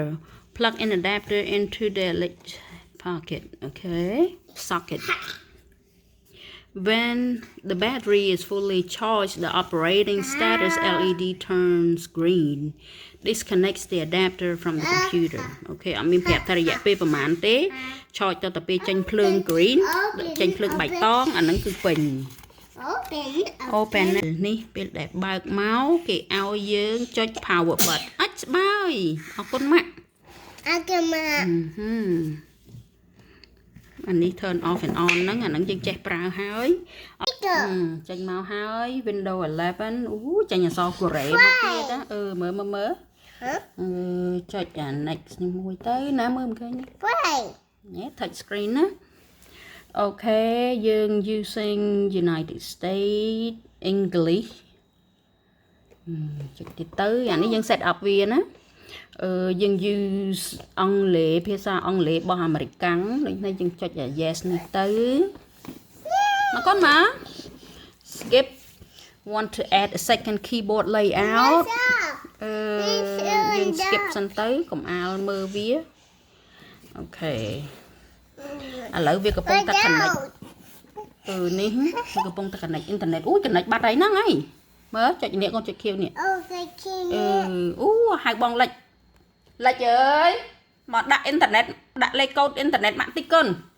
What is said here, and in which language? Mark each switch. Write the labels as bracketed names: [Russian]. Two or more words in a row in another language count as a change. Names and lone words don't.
[English] Plug in adapter into the pocket. Okay, socket. When the battery is fully charged, the operating status LED turns green. Disconnects the adapter from the computer. [Khmer] Okay, អត់មានប្រាប់ថារយៈពេលប្រហែលទេ charge ទៅពេលចេញភ្លើង green ចេញភ្លើងបៃតងអាហ្នឹងគឺពេញ open នេះពេលដែលបើកមកគេឲ្យយើងចុច [English] power button [Khmer] អត់ស្បើយអរគុណម៉ាក់អរគុណម៉ាក់ អានេះ [English] turn off and on [Khmer] ហ្នឹងអាហ្នឹងយើងចេះប្រើហើយចេញមកហើយ Windows 11 ចេញអក្សរកូរ៉េមកទៀតមើលចុចអា next នេះមួយទៅណាមើលមិនឃើញនេះ [English] touch screen [Khmer] ណាអូខេយើង [English] using United States English [Khmer] ចុចទៀតទៅអានេះយើង [English] set up [Khmer] វាណាយើង use អង់គ្លេសភាសាអង់គ្លេសរបស់អាមេរិកាំង ដូចនេះយើងចុច yes នេះទៅមកកូនមក [English] skip want to add a second keyboard layout [Khmer] យើង skip សិនទៅកុំអាលមើលវាអូខេឥឡូវវាកំពុងតែ connect នេះវាកំពុងតែ [English] connect internet [Khmer] អូយ connect បាត់ហើយហ្នឹងហើយមើលចុចនេះកូនចុចខៀវនេះហៅបងលិចអើយមកដាក់អ៊ីនធឺណិតដាក់លេខកូដអ៊ីនធឺណិតម៉ាក់តិចគុណ